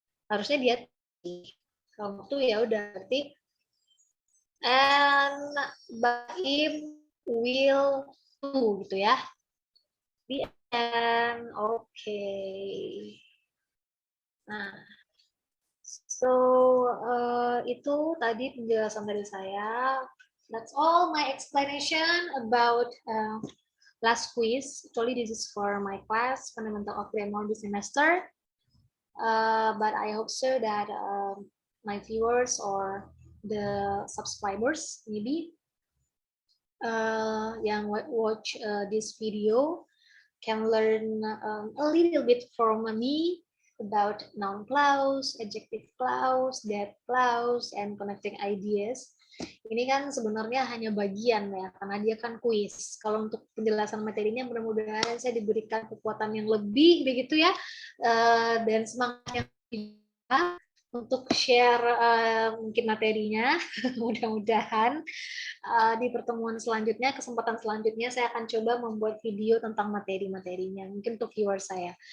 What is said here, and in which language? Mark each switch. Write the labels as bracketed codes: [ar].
[id] Harusnya dia kalau itu ya udah berarti [en] and Baim will do [id] gitu ya. [en] The end. Okay. [id] Nah, so itu tadi penjelasan dari saya. [en] That's all my explanation about last quiz. Actually, this is for my class, Fundamental of Grammar this semester. But I hope so that my viewers or the subscribers maybe yang watch this video can learn a little bit from me about noun clause, adjective clause, that clause, and connecting ideas. [id] Ini kan sebenarnya hanya bagian ya, karena dia kan kuis. Kalau untuk penjelasan materinya mudah-mudahan saya diberikan kekuatan yang lebih begitu ya, dan semangat yang juga untuk share mungkin materinya. Mudah-mudahan di pertemuan selanjutnya, kesempatan selanjutnya saya akan coba membuat video tentang materi-materinya, mungkin untuk viewer saya.